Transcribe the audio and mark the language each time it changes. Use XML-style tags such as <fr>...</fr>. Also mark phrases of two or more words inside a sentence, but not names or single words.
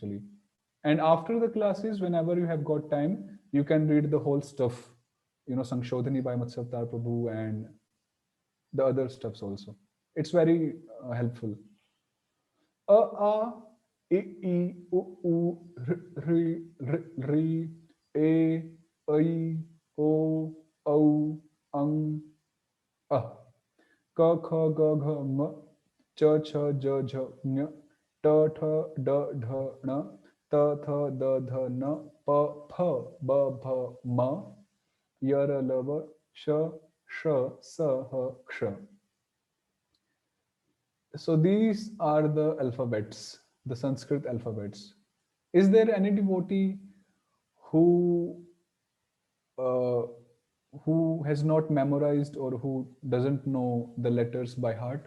<en>And after the classes, whenever you have got time, you can read the whole stuff, Sankshodhani by Matsavtar Prabhu and the other stuffs also. It's very helpful.</en> <sa>A, I, U, R, Ri, E, I, O, Au, Ang, Ah. Ka, Kha, Ga, Gha, M, Ch, Ch, J, J, Ny, T, Th, D, Dh, N, T, Th, D, Dh, N, P, Ph, B, Bh, M, Yar, Lav, Sh, Sh, S, H, Ksh.</sa> <en>So these are the alphabets, the Sanskrit alphabets. Is there any devotee who uh, who has not memorized or who doesn't know the letters by heart?</en>